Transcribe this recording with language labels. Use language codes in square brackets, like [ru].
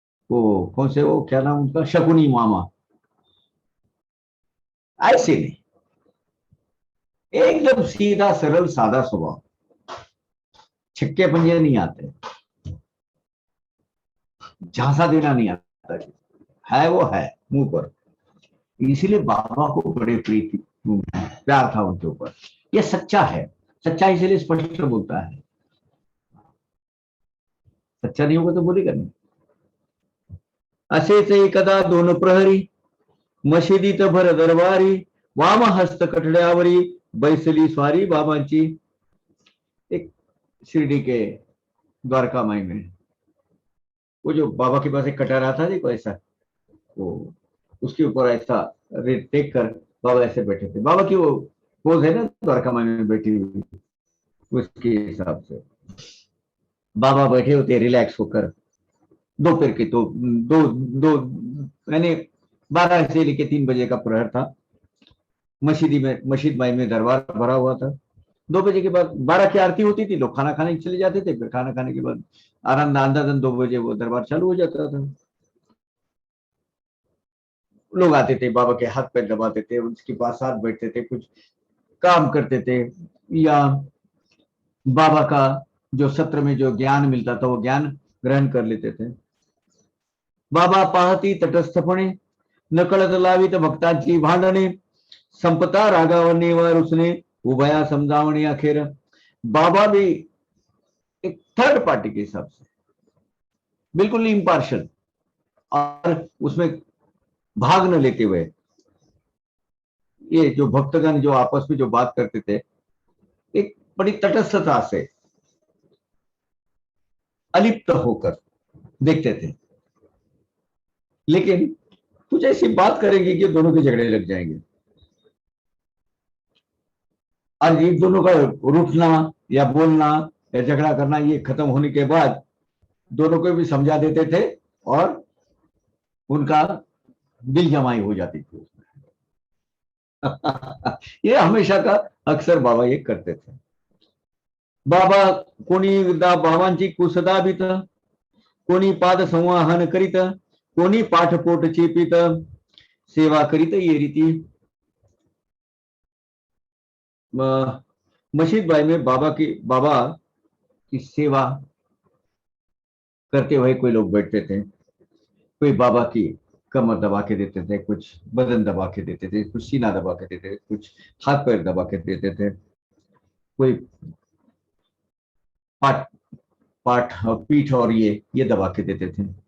[hi] वो कौन से, वो क्या नाम उनका, शकुनी मामा, ऐसे नहीं, एकदम सीधा सरल सादा स्वभाव, छिक्के पंजे नहीं आते, झांसा देना नहीं आता, है वो है मुंह पर। इसीलिए बाबा को बड़े प्रीति प्यार था उनके ऊपर। ये सच्चा है, सच्चा इसीलिए स्पष्ट बोलता है, सच्चा नहीं होगा तो बोलेगा नहीं। [mr] असेच एकदा दोन प्रहरी, मशिदीत भर दरबारी, वाम हस्त कठड्यावरी, बैसली स्वारी बाबांची। [hi] एक शिरडी के द्वारका माई में वो जो बाबा के पास एक कटारा था, देखो ऐसा, वो उसके ऊपर ऐसा टेक कर बाबा ऐसे बैठे थे। बाबा की वो पोज है ना द्वारका माई में बैठी हुई, उसके हिसाब से बाबा बैठे होते रिलैक्स होकर। दोपहर के तो दो दो यानी 12 से लेके 3 बजे का प्रहर था। मस्जिद माई में दरबार भरा हुआ था। 2 बजे के बाद 12 की आरती होती थी, लोग खाना खाने चले जाते थे, फिर खाना खाने के बाद आराम अंदाजन 2 बजे वो दरबार चालू हो जाता था। लोग आते थे, बाबा के हाथ पैर दबाते थे, उसके पास साथ बैठते थे, कुछ काम करते थे, या बाबा का जो सत्र में जो ज्ञान मिलता था वो ज्ञान ग्रहण कर लेते थे। [mr] बाबा पाहती तटस्थपणे, नकळत लावित भक्तांची भांडणे, संपता रागावणीवर उसने उभया समजावणी अखेर। [hi] बाबा भी एक थर्ड पार्टी के हिसाब से बिल्कुल इम्पार्शल, और उसमें भाग न लेते हुए, ये जो भक्तगण जो आपस में जो बात करते थे, एक बड़ी तटस्थता से अलिप्त होकर देखते थे। लेकिन कुछ ऐसी बात करेंगे कि दोनों के झगड़े लग जाएंगे, और एक दोनों का रूठना या बोलना या झगड़ा करना ये खत्म होने के बाद दोनों को भी समझा देते थे, और उनका दिल जमाई हो जाती थी उसमें। ये हमेशा का अक्सर बाबा ये करते थे। [mr] बाबा कोणी बाबांची कुसदाबित, कोणी पाद संवाहन करीत, कोणी पाठपोट चेपित, सेवा करीत ये रीती। [hi] मशीद भाई में बाबा की सेवा करते हुए कोई लोग बैठते थे, कोई बाबा की कमर दबा के देते थे, कुछ बदन दबा के देते थे, कुछ सीना दबा के देते थे, कुछ हाथ पैर दबा के देते थे, कोई पाठ पाठ और पीठ और ये दबा के देते थे।